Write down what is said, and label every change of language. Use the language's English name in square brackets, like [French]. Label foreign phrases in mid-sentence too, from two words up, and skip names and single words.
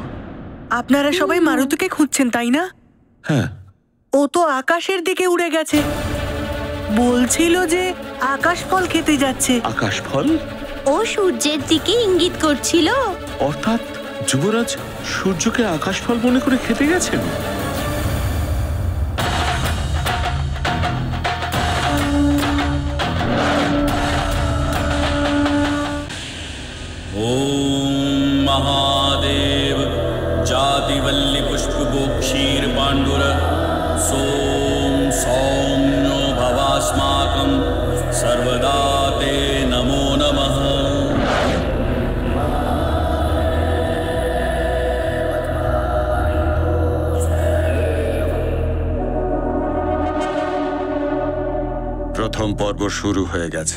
[Bangla] আপনারা সবাই মারুতিকে খুঁজছেন তাই না? হ্যাঁ। ও তো আকাশের দিকে উড়ে গেছে, বলছিল যে আকাশ ফল খেতে যাচ্ছে। আকাশ ফল? ও সূর্যের দিকে ইঙ্গিত করছিল। অর্থাৎ যুবরাজ সূর্যকে আকাশ ফল মনে করে খেতে গেছেন? [Sanskrit] ओम महादेव जातिवल्ली पुष्पगोक्षीर पांडुर सोम सौम्यो भवास्माकं सर्वदा ते नमो नमः। [Bangla] প্রথম পর্ব শুরু হয়ে গেছে।